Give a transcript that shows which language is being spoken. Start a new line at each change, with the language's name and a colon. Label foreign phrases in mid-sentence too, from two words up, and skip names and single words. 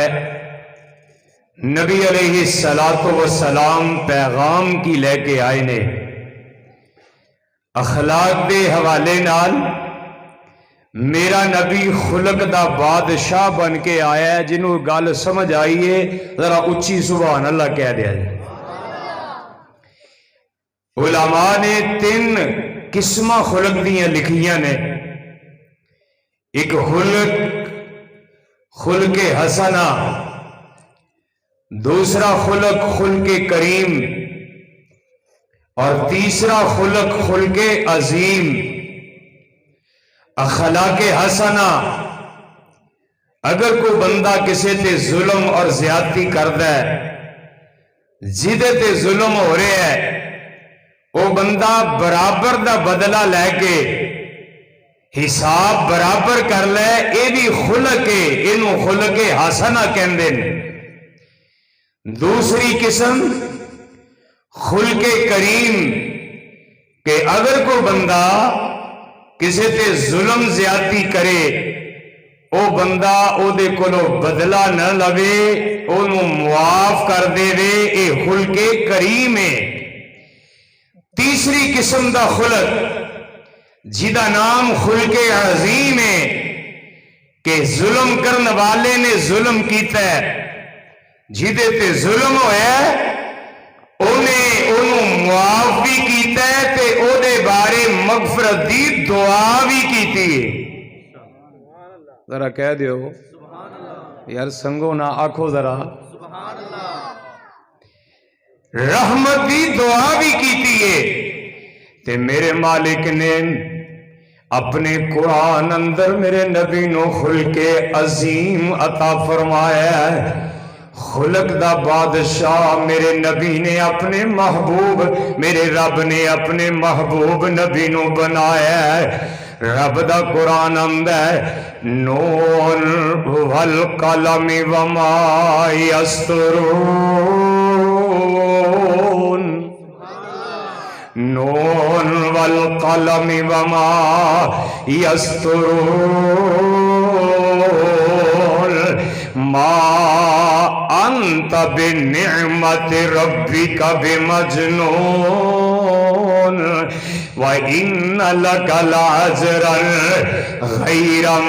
Punjabi: نبی
Arabic: علیہ السلام
Punjabi: پیغام کی لے کے آئے نے، اخلاق دے حوالے نال میرا نبی خلق دا بادشاہ بن کے آیا ہے۔ جنہوں گل سمجھ آئیے ذرا اچھی
Arabic: سبحان اللہ
Punjabi: کہہ دیا جائے۔ علماء نے 3 قسمہ خلق دیاں لکھیاں نے۔
Urdu: ایک خلق حسنہ، دوسرا خلق کریم، اور تیسرا خلق عظیم۔
Punjabi: اخلاق حسنہ، اگر کوئی بندہ کسی تے ظلم اور زیادتی کردا ہے، جدے تے ظلم ہو رہے ہے، وہ بندہ برابر دا بدلہ لے کے حساب برابر کر لے، اے بھی خلق ہے، انہوں خلق حسنہ کہندے نے۔ دوسری قسم خلق کریم، کہ اگر کوئی بندہ کسی تے ظلم زیادتی کرے، او بندہ او دے کولو بدلہ نہ لوے، انہوں معاف کر دے وے، اے خلق کریم ہے۔ تیسری قسم دا خلق جدا نام خلق عظیم ہے، کہ ظلم کرنے والے نے ظلم کیتا ہے، جدے تے ظلم ہویا ہے انہوں معاف بھی کیتا ہے تے او دے بارے مغفرت دی دعا بھی کیتی ہے۔ ذرا کہہ دیو یار سنگو نہ آکھو ذرا، رحمت دی دعا بھی کیتی ہے۔ تے میرے مالک نے اپنے قرآن اندر میرے نبی نو خلق عظیم عطا فرمایا ہے۔ خلق دا بادشاہ میرے نبی نے اپنے محبوب، میرے رب نے اپنے محبوب نبی نو بنایا ہے۔ رب دا قرآن اندر
Arabic: نون والقلم وما یسطرون، نون والقلم وما یسطرون، ما انت بنعمت ربک بمجنون، وَإِنَّ لَكَ لَعَجْرًا غَيْرَ